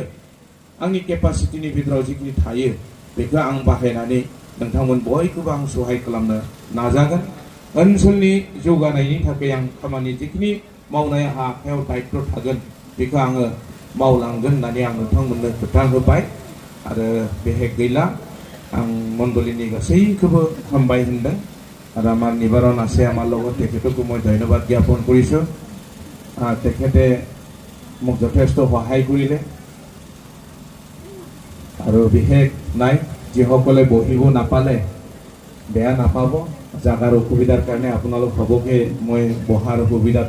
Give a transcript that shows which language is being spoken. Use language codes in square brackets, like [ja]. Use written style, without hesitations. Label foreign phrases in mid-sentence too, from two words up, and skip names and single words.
[brx] आंनि केपासिटिनि भितराव जिखिनि थायो बेखौ आं बाहायनानै नोंथांमोन बयखौबो आं सहाय खालामनो नाजागोन ओनसोलनि जौगानायनि थाखाय आं खामानि जिखिनि मावनाय आखायाव दायित्व थागोन बेखौ आङो मावलांगोन होननानै आं नोंथांमोननो खोथा होबाय आरो बेहाय गैला आं मण्डलीनि गासैखौबो हामबाय होनदों [as] আৰু আমাৰ নিবাৰণ আছে আমাৰ লগত তেখেতকো মই ধন্যবাদ জ্ঞাপন কৰিছোঁ তেখেতে মোক যথেষ্ট সহায় কৰিলে আৰু বিশেষ নাই যিসকলে বহিব নাপালে বেয়া নাপাব জাগাৰ অসুবিধাৰ কাৰণে আপোনালোক হ'বকে মই বহাৰ সুবিধাটো